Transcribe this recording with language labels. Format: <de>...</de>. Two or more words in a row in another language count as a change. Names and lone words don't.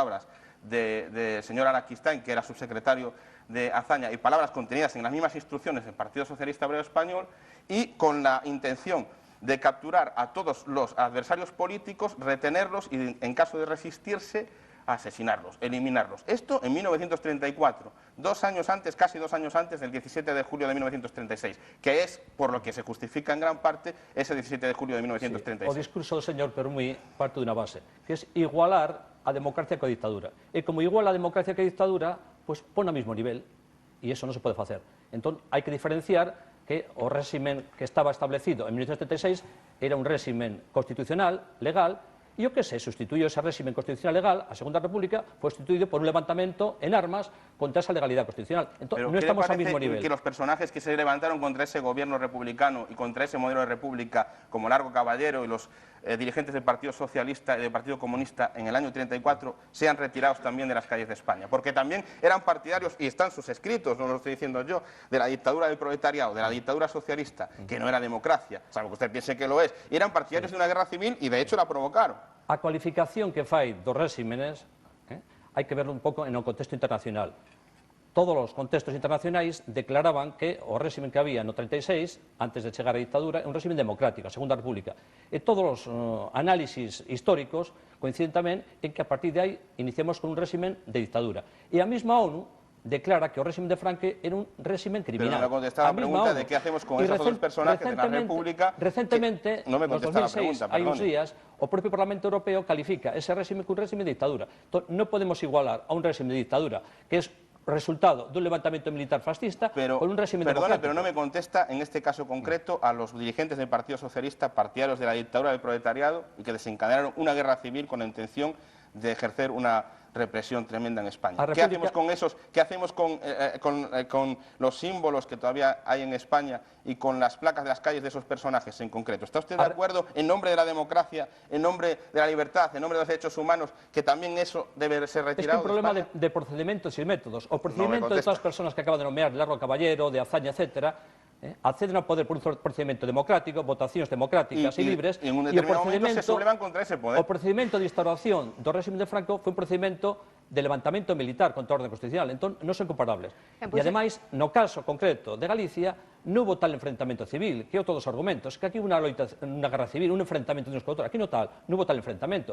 <es>del señor Araquistain, que era subsecretario de Azaña, y palabras contenidas en las mismas instrucciones del Partido Socialista Obrero Español, y con la intención de capturar a todos los adversarios políticos, retenerlos y, en caso de resistirse, asesinarlos, eliminarlos. Esto en 1934, 2 años antes, casi 2 años antes del 17 de julio de 1936, que es por lo que se justifica en gran parte ese 17 de julio de 1936.</es> <gl>Sí, o discurso do señor Permí parte dunha base, que es igualar a democracia coa dictadura. E como iguala a democracia coa dictadura, pues pon ao mismo nivel, e eso non se pode facer. Entón, hai que diferenciar que o réximen que estaba establecido en 1976 era un réximen constitucional, legal, e o que se sustituyó ese réximen constitucional legal, a Segunda República, foi sustituído por un levantamento en armas contra esa legalidad constitucional. Entón, non estamos ao mismo nivel.</gl> <es>Que los personajes que se levantaron contra ese gobierno republicano y contra ese modelo de república, como Largo Caballero y los dirigentes del Partido Socialista y del Partido Comunista en el año 34, sean retirados también de las calles de España? Porque también eran partidarios, y están sus escritos, no lo estoy diciendo yo, de la dictadura del proletariado, de la dictadura socialista, que no era democracia, salvo que usted piense que lo es, y eran partidarios de una guerra civil y de hecho la provocaron.</es> <gl>A cualificación que fai dos réximenes hai que verlo un pouco en o contexto internacional. Todos os contextos internacionais declaraban que o réximen que había no 36, antes de chegar a dictadura, é un réximen democrático, a Segunda República. E todos os análisis históricos coinciden tamén en que a partir de aí iniciamos con un réximen de dictadura. E a mesma ONU declara que o réximen de Franco era un réximen criminal.</gl> <es>Pero no me contesta la pregunta de qué hacemos con esos otros personajes de la República.</es> <gl>Recentemente,</gl> <es>no me contesta</es> <gl>nos 2006, hai uns días, o propio Parlamento Europeo califica ese réximen como un réximen de dictadura. Entón, non podemos igualar a un réximen de dictadura,</gl> <es>que es resultado de un levantamiento militar fascista con un régimen democrático. Pero no me contesta en este caso concreto a los dirigentes del Partido Socialista, partidarios de la dictadura del proletariado y que desencadenaron una guerra civil con la intención de ejercer una represión tremenda en España. ¿Qué hacemos con esos? ¿Qué hacemos con los símbolos que todavía hay en España y con las placas de las calles de esos personajes en concreto? ¿Está usted de acuerdo, en nombre de la democracia, en nombre de la libertad, en nombre de los derechos humanos, que también eso debe ser retirado? Es un problema de procedimientos y métodos. O procedimiento de todas las personas que acaba de nombrar, de Largo Caballero, de Azaña,</es> <gl>etcétera, acceden ao poder por un procedimento democrático, votacións democráticas e libres, e en un determinado momento se sublevan contra ese poder. O procedimento de instauración do régimen de Franco foi un procedimento de levantamento militar contra a orden constitucional, entón non son comparables. E ademais, no caso concreto de Galicia, non hubo tal enfrentamento civil, que é todos os argumentos, que aquí hubo unha guerra civil, un enfrentamento de uns con outros, aquí non hubo tal enfrentamento.</gl>